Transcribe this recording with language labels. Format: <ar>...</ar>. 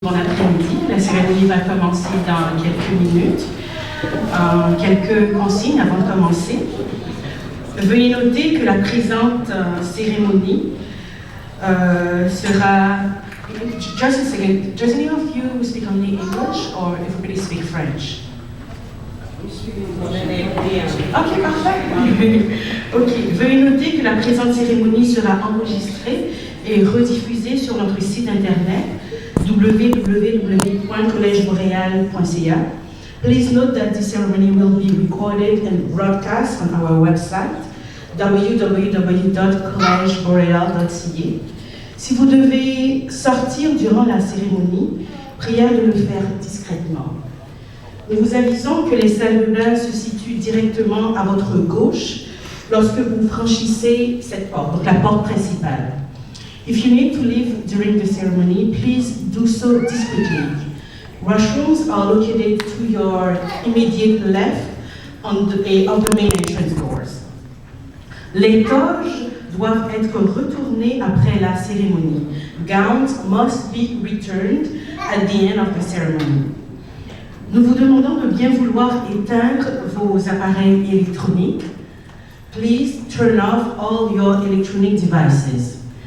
<fr>Bon après-midi, la cérémonie va commencer dans quelques minutes. Quelques consignes avant de commencer. Veuillez noter que la présente cérémonie sera...</fr> <en>Just a second, does any of you speak only English or everybody speak French?</en> <fr>Ok, parfait. Ok, veuillez noter que la présente cérémonie sera enregistrée et rediffusée sur notre site internet www.collegeboreal.ca.</fr> <en>Please note that this ceremony will be recorded and broadcast on our website www.collegeboreal.ca.</en> <fr>Si vous devez sortir durant la cérémonie, priez de le faire discrètement. Nous vous avisons que les salles de bain se situent directement à votre gauche lorsque vous franchissez cette porte, donc la porte principale.</fr> <en>If you need to leave during the ceremony, please do so discreetly. Restrooms are located to your immediate left on the main entrance doors.</en> <fr>Les toges doivent être retournées après la cérémonie.</fr> <en>Gowns must be returned at the end of the ceremony.</en> <fr>Nous vous demandons de bien vouloir éteindre vos appareils électroniques.</fr> <en>Please turn off all your electronic devices.</en>